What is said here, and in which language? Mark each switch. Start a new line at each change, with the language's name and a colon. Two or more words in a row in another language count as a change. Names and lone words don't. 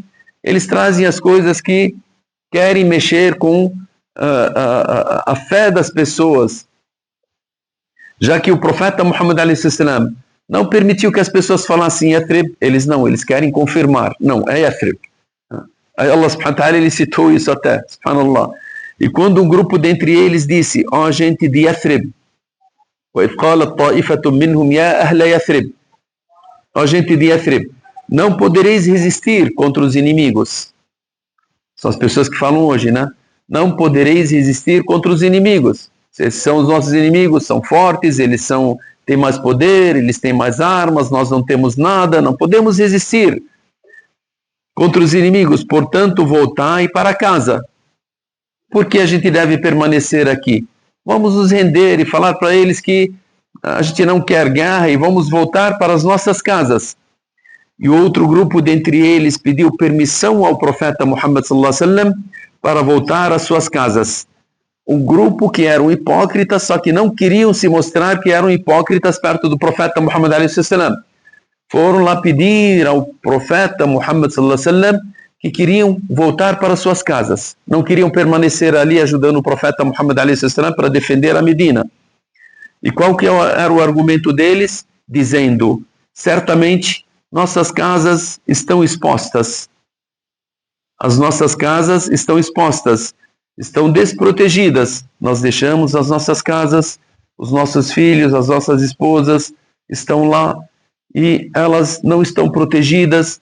Portuguese: Eles trazem as coisas que querem mexer com a fé das pessoas. Já que o profeta Muhammad a.s. não permitiu que as pessoas falassem Yathrib, eles querem confirmar. Não, é Yathrib. Aí Allah
Arabic: سبحانه وتعالى,
Portuguese: ele citou isso até, subhanallah. E quando um grupo dentre eles disse, ó gente de Yathrib,
Arabic: وَإِذْ قَالَتْ طَائِفَةٌ مِّنْهُمْ يَا أَهْلَ يَثْرِبْ,
Portuguese: ó gente de Yathrib, não podereis resistir contra os inimigos. São as pessoas que falam hoje, né? Não podereis resistir contra os inimigos. Esses são os nossos inimigos, são fortes, eles têm mais poder, eles têm mais armas, nós não temos nada, não podemos resistir contra os inimigos, portanto, voltai para casa. Por que a gente deve permanecer aqui? Vamos nos render e falar para eles que a gente não quer guerra e vamos voltar para as nossas casas. E outro grupo dentre eles pediu permissão ao profeta Muhammad
Arabic: صلى الله عليه وسلم
Portuguese: para voltar às suas casas. Um grupo que eram hipócritas, só que não queriam se mostrar que eram hipócritas perto do profeta Muhammad
Arabic: عليه وسلم.
Portuguese: Foram lá pedir ao profeta Muhammad
Arabic: صلى الله عليه وسلم
Portuguese: que queriam voltar para suas casas. Não queriam permanecer ali ajudando o profeta Muhammad
Arabic: عليه وسلم
Portuguese: para defender a Medina. E qual que era o argumento deles? Dizendo, certamente nossas casas estão expostas. As nossas casas estão expostas, estão desprotegidas. Nós deixamos as nossas casas, os nossos filhos, as nossas esposas estão lá e elas não estão protegidas.